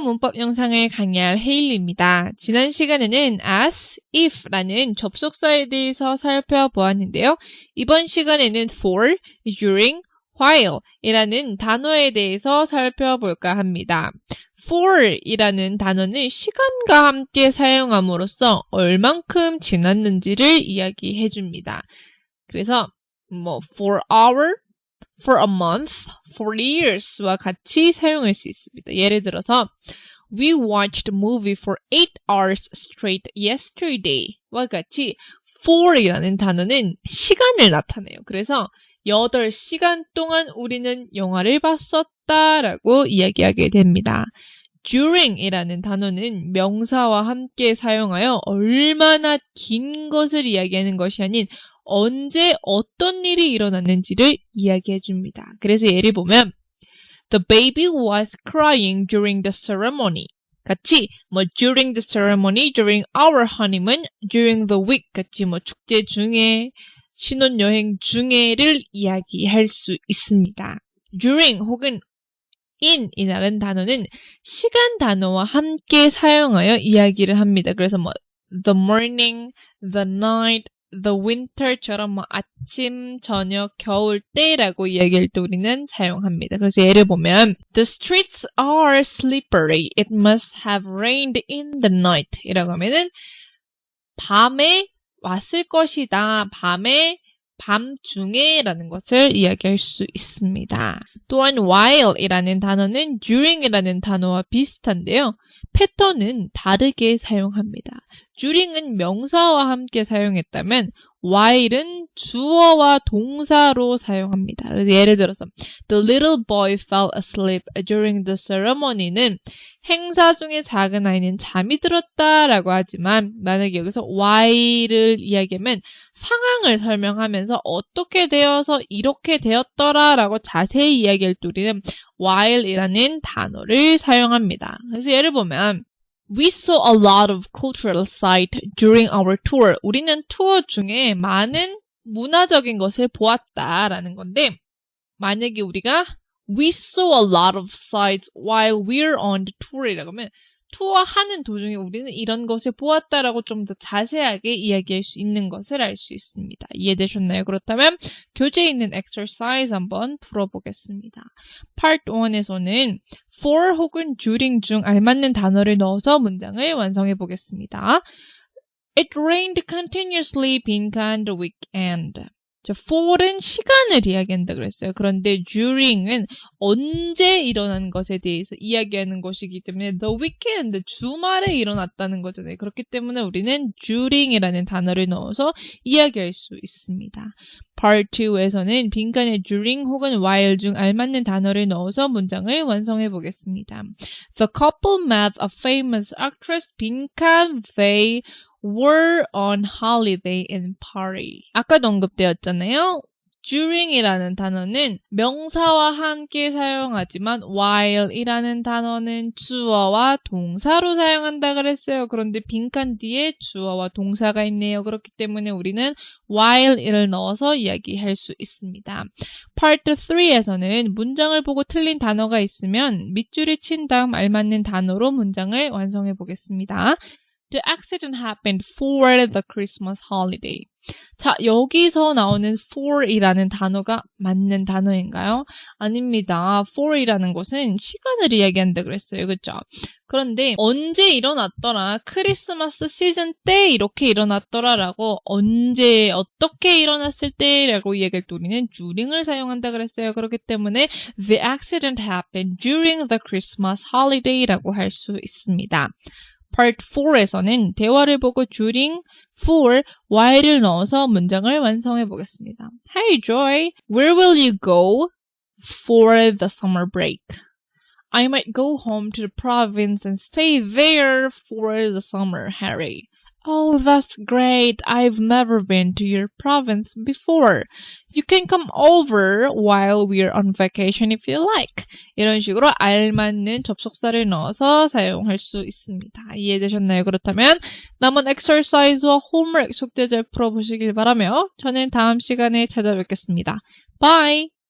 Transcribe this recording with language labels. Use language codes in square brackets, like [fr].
[ko] 문법 영상을 강의할 헤일리입니다. 지난 시간에는 as, if라는 접속사에 대해서 살펴보았는데요. 이번 시간에는 for, during, while 이라는 단어에 대해서 살펴볼까 합니다. for 이라는 단어는 시간과 함께 사용함으로써 얼만큼 지났는지를 이야기해 줍니다. 그래서 for hour, for a month, for years와 같이 사용할 수 있습니다. 예를 들어서 [en] We watched a movie for 8 hours straight yesterday와 [ko] 같이 for이라는 단어는 시간을 나타내요. 그래서 8시간 동안 우리는 영화를 봤었다라고 이야기하게 됩니다. during이라는 단어는 명사와 함께 사용하여 얼마나 긴 것을 이야기하는 것이 아닌 언제 어떤 일이 일어났는지를 이야기해 줍니다. 그래서 예를 보면 [en] The baby was crying during the ceremony. [ko] 같이 during the ceremony, during our honeymoon, during the week 같이 축제 중에, 신혼여행 중에를 이야기할 수 있습니다. during 혹은 in이라는 단어는 시간 단어와 함께 사용하여 이야기를 합니다. 그래서 the morning, the night, the winter처럼 아침, 저녁, 겨울 때라고 이야기할 때 우리는 사용합니다. 그래서 예를 보면 [en] The streets are slippery. It must have rained in the night. [ko] 이라고 하면은 밤에 왔을 것이다. 밤중에 라는 것을 이야기할 수 있습니다. 또한 while이라는 단어는 during이라는 단어와 비슷한데요. 패턴은 다르게 사용합니다. during은 명사와 함께 사용했다면 while은 주어와 동사로 사용합니다. 그래서 예를 들어서 [en] The little boy fell asleep during the ceremony [ko] 는 행사 중에 작은 아이는 잠이 들었다라고 하지만 만약에 여기서 while을 이야기하면 상황을 설명하면서 어떻게 되어서 이렇게 되었더라라고 자세히 이야기할 때 우리는 while이라는 단어를 사용합니다. 그래서 예를 보면 [en] We saw a lot of cultural sites during our tour. [ko] 우리는 투어 중에 많은 문화적인 것을 보았다라는 건데 만약에 우리가 [en] We saw a lot of sights while we're on the tour [ko] 이라고 하면 투어하는 도중에 우리는 이런 것을 보았다라고 좀 더 자세하게 이야기할 수 있는 것을 알 수 있습니다. 이해되셨나요? 그렇다면 교재에 있는 exercise 한번 풀어보겠습니다. Part 1에서는 for 혹은 during 중 알맞는 단어를 넣어서 문장을 완성해 보겠습니다. [en] It rained continuously [ko] 빈칸 [en] the weekend. [ko] for은 시간을 이야기한다 그랬어요. 그런데 during은 언제 일어난 것에 대해서 이야기하는 것이기 때문에 the weekend, 주말에 일어났다는 거잖아요. 그렇기 때문에 우리는 during이라는 단어를 넣어서 이야기할 수 있습니다. Part 2에서는 빈칸에 during 혹은 while 중 알맞는 단어를 넣어서 문장을 완성해 보겠습니다. [en] The couple met a famous actress [ko] 빈칸 [en] they were on holiday in Paris. [ko] 아까도 언급되었잖아요. during이라는 단어는 명사와 함께 사용하지만 while이라는 단어는 주어와 동사로 사용한다 그랬어요. 그런데 빈칸 뒤에 주어와 동사가 있네요. 그렇기 때문에 우리는 while을 넣어서 이야기할 수 있습니다. Part 3에서는 문장을 보고 틀린 단어가 있으면 밑줄을 친 다음 알맞는 단어로 문장을 완성해 보겠습니다. [en] The accident happened for the Christmas holiday. [ko] 자, 여기서 나오는 for이라는 단어가 맞는 단어인가요? 아닙니다. for이라는 것은 시간을 이야기한다 그랬어요. 그렇죠? 그런데 언제 일어났더라, 크리스마스 시즌 때 이렇게 일어났더라라고 언제 어떻게 일어났을 때라고 이야기할 때 우리는 during을 사용한다 그랬어요. [en] 그렇기 때문에 the accident happened during the Christmas holiday라고 [ko] 할 수 있습니다. Part 4에서는 대화를 보고 during, for, while을 넣어서 문장을 완성해 보겠습니다. [en] Hey Joy, where will you go for the summer break? I might go home to the province and stay there for the summer, Harry. Oh, that's great. I've never been to your province before. You can come over while we're on vacation if you like. [ko] 이런 식으로 알맞는 접속사를 넣어서 사용할 수 있습니다. 이해되셨나요? 그렇다면 남은 exercise와 homework 숙제 잘 풀어보시길 바라며 저는 다음 시간에 찾아뵙겠습니다. [en] Bye!